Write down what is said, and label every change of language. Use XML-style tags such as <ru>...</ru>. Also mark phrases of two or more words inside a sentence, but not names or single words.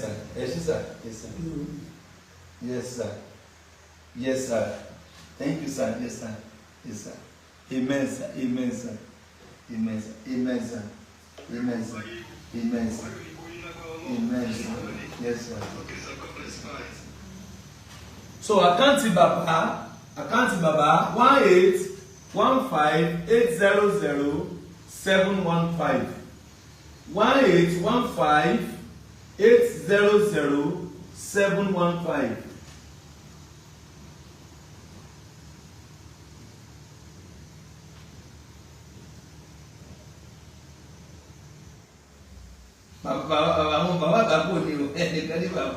<en>Yes sir. Yes sir. Yes sir. Yes, sir. Thank you, sir. Yes, sir. Yes, sir. Amen, sir. Amen, sir. Amen, sir. Amen, sir. Amen, sir. Amen, sir. Amen, sir. Yes, sir.</en> <yo>So àkáǹtì bàbá 18158000715 18158000715. Àwọn bàbá àgbàpọ̀ ni o, ẹnìkan ní bàbá.</yo>